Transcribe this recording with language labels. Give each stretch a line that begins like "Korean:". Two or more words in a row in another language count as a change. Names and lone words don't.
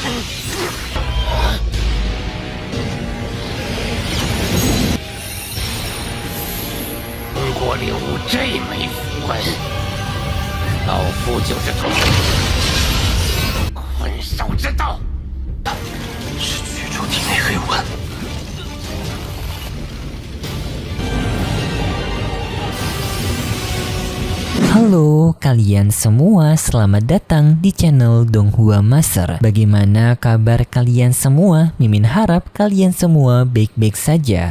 Chinese: 如果领悟这枚符文，老夫就是从困兽之道，是驱除体内黑魂。
Indonesian: Halo kalian semua, selamat datang di channel Donghua Master. Bagaimana kabar kalian semua? Mimin harap kalian semua baik-baik saja.